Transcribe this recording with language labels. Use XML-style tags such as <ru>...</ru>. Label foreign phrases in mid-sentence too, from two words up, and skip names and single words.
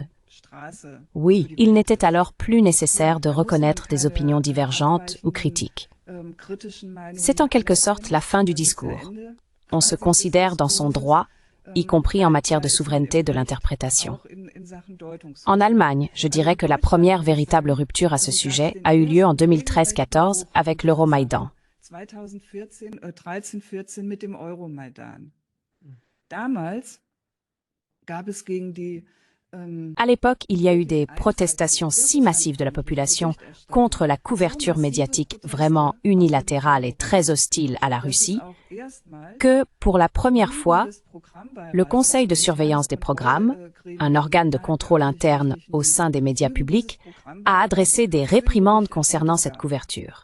<fr>Oui, il n'était alors plus nécessaire de reconnaître des opinions divergentes ou critiques. C'est en quelque sorte la fin du discours. On se considère dans son droit, y compris en matière de souveraineté de l'interprétation. En Allemagne, je dirais que la première véritable rupture à ce sujet a eu lieu en 2013-14 avec l'Euromaïdan.</fr> <de>2013-14 mit dem Euromaidan. Damals gab es gegen die</de> <fr>À l'époque, il y a eu des protestations si massives de la population contre la couverture médiatique vraiment unilatérale et très hostile à la Russie que, pour la première fois, le Conseil de surveillance des programmes, un organe de contrôle interne au sein des médias publics, a adressé des réprimandes concernant cette couverture.</fr>